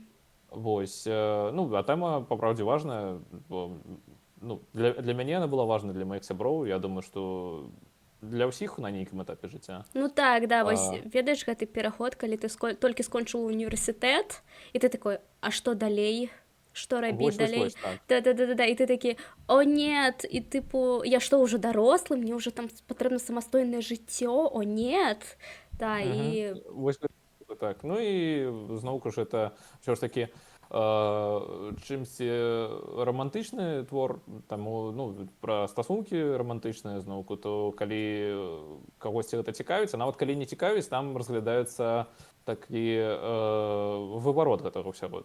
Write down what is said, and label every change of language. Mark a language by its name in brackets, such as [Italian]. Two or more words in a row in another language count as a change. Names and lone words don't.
[Belarusian] Вось, ну, а тэма, па-праўдзе, важная, бо, ну, для мяне яна была важна, для маіх сяброў. Я думаю, што для ўсіх на нейкім этапе жыцця. Ну так, да, вось, ведаеш гэты пераход, калі ты толькі скончыў універсітэт, і ты такой, а што далей? Что рабіць далей? Да-да-да-да, і ты такі, [Russian] о, нет, [Belarusian] і тыпу, я што, ўжо дарослы, мне ўжо там патрэбна самастойнае жыццё, [Russian] о, нет, [Belarusian] да, і... Вось так, ну і зноўку ж это ўсё ж такі чымсьці рамантычны твор, таму, ну, пра стасункі рамантычныя зноўку, то калі кагосьці гэта цікавіць, а нават калі не цікавіць, там разглядаецца такі выварот гэтага ўсяго.